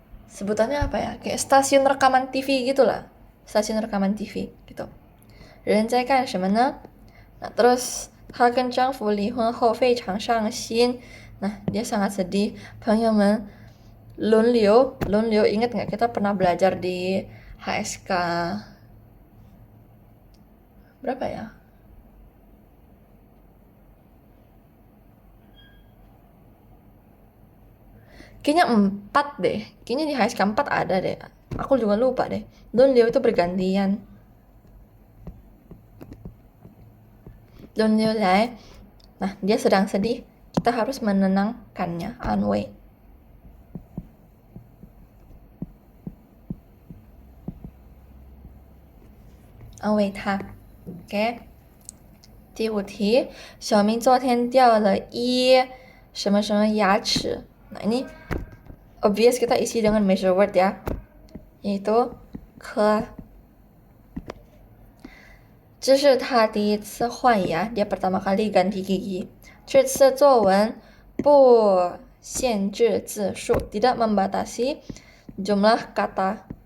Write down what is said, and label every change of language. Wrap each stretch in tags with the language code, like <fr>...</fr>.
<id>Sebutannya apa ya? Kayak stasiun rekaman TV gitulah. Stasiun rekaman TV gitu.</id> <zh>人在干什么呢? Nah, terus 他跟丈夫离婚后非常伤心.</zh> <id>Nah, dia sangat sedih. 朋友们轮流 ingat nggak kita pernah belajar di HSK berapa ya? Kayaknya 4 deh. Kayaknya di HSK 4 ada deh. Aku juga lupa deh. Lunliu itu bergantian. Lunliu lai. Nah, dia sedang sedih. Kita harus menenangkannya.</id> <zh>Anwei. Anwei ta. OK。第5题，小明昨天掉了一什么什么牙齿。</zh> <id>Nah, ini obvious kita isi dengan measure word ya, yaitu ke.</id> <zh>这是他第一次换牙,</zh> <id>dia pertama kali ganti gigi.</id> <zh>这次作文不限制字数,</zh> <id>tidak membatasi jumlah kata.</id>